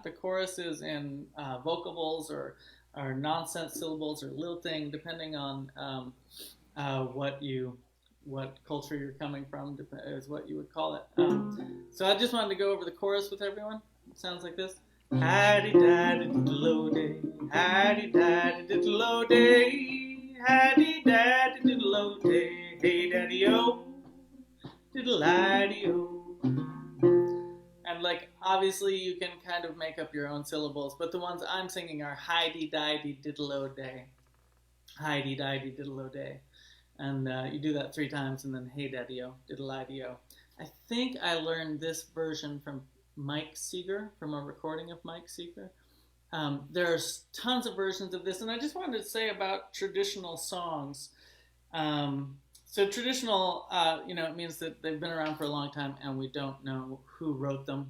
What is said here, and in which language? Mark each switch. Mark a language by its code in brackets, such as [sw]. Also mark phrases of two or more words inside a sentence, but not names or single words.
[en] The chorus is in vocables or nonsense syllables or lilting, depending on what culture you're coming from is what you would call it. So I just wanted to go over the chorus with everyone. It sounds like this. Haddy-daddy-diddle-o-day, haddy-daddy-diddle-o-day, haddy-daddy-diddle-o-day, hey daddy-o, diddle-iddy-o. And like, obviously you can kind of make up your own syllables, but the ones I'm singing are hidey-didey-diddle-o-day, hidey-didey-diddle-o-day. And you do that 3 times, and then hey daddy-o, diddle-iddy-o. I think I learned this version from Mike Seeger, from a recording of Mike Seeger. There's tons of versions of this, and I just wanted to say about traditional songs. So traditional, it means that they've been around for a long time, and we don't know who wrote them.